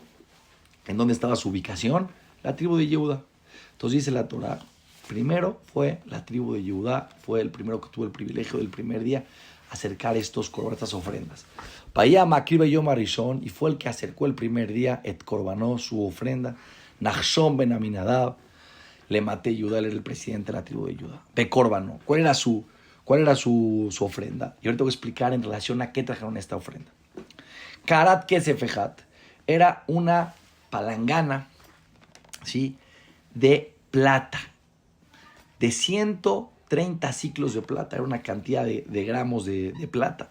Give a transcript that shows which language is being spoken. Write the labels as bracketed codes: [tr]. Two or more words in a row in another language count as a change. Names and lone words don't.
[es] ¿En dónde estaba su ubicación? La tribu de Yehuda. Entonces dice la Torah, primero fue la tribu de Yehuda, fue el primero que tuvo el privilegio del primer día acercar estas ofrendas. [he] ויהי המקריב ביום הראשון, [es] y fue el que acercó el primer día, [he] את קרבנו, [es] su ofrenda, [he] נחשון בן עמינדב למטה יהודה, [es] él era el presidente de la tribu de Yehuda. [he] וקרבנו, [es] ¿cuál era su ofrenda? Y ahorita voy a explicar en relación a qué trajeron esta ofrenda. [he] קערת כסף אחת [es] era una palangana, ¿sí?, de plata, de 130 ciclos de plata, era una cantidad de gramos de plata.